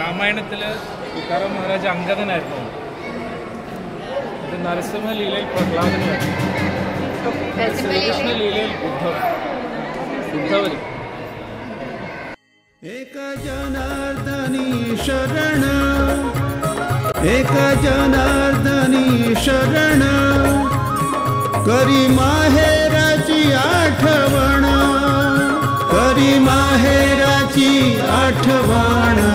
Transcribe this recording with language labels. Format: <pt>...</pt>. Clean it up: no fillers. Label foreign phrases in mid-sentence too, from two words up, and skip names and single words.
<ml>രാമായണത്തിൽ തുക്കാറാം മഹാരാജ് അംഗദനായിരുന്നു. ഇത് നരസിംഹ ലീലയിൽ പ്രഹ്ലാദനായിരുന്നു. ശ്രീകൃഷ്ണ ലീലയിൽ ഉദ്ധവൻ.</ml> <mr>एक जनार्दनी शरण, एक जनार्दनी शरण, करी माहेराची आठवण, करी माहेराची आठवण.</mr>